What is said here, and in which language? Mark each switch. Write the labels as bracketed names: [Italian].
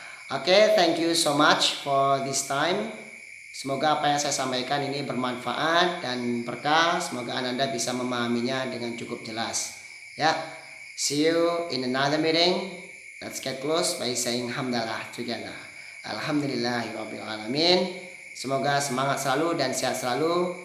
[English] Oke, thank you so much for this time. [Indonesian] Semoga apa yang saya sampaikan ini bermanfaat dan berkah. Semoga Ananda bisa memahaminya dengan cukup jelas. Ya. [English] See you in another meeting. Let's get close by saying hamdalah together. [Arabic] Alhamdulillahirabbil alamin. [Indonesian] Semoga semangat selalu dan sehat selalu.